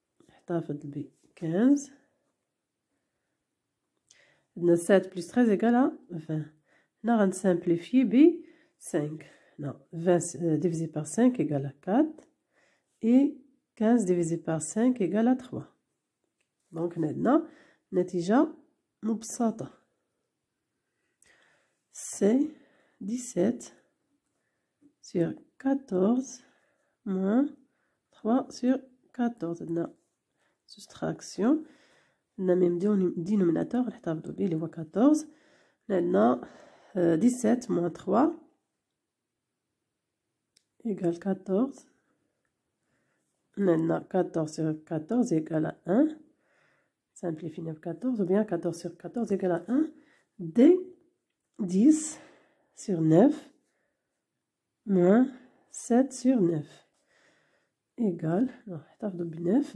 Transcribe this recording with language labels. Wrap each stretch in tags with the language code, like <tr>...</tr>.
<ar>نحتفظ ب 15. عندنا</ar> <fr>7 plus 13 égale à 20.</fr> <ar>هنا غنسامبليفي ب 5.</ar> <fr>Non, 20 divisé par 5 égale à 4 et 15 divisé par 5 égale à 3.</fr> <ar>Donc عندنا نتيجة مبسطة.</ar> <fr>C'est 17 sur 14 moins 3 sur 14.</fr> <ar>عندنا</ar> <fr>soustraction،</fr> <ar>عندنا</ar> <fr>même dénominateur</fr> <ar>نحتفظوا به اللي هو 14. عندنا</ar> <fr>17 moins 3 égale 14. Maintenant 14 sur 14 égale à 1. Simplifie 9 14 ou bien 14 sur 14 égale à 1. D 10 sur 9 moins 7 sur 9 égale 9.</fr>